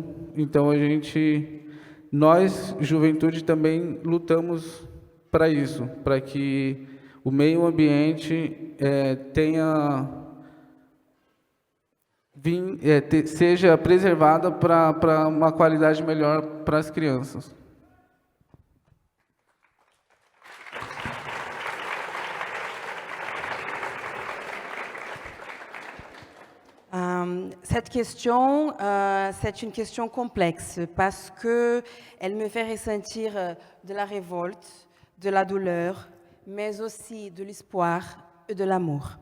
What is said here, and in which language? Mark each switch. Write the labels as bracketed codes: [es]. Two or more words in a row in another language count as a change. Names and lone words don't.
[pt] Então nós, juventude, também lutamos para isso, para que o meio ambiente seja preservada para uma qualidade melhor para as crianças. [fr] Cette question, c'est une question complexe parce qu'elle me fait ressentir de la révolte, de la douleur, mais aussi de l'espoir et de l'amour.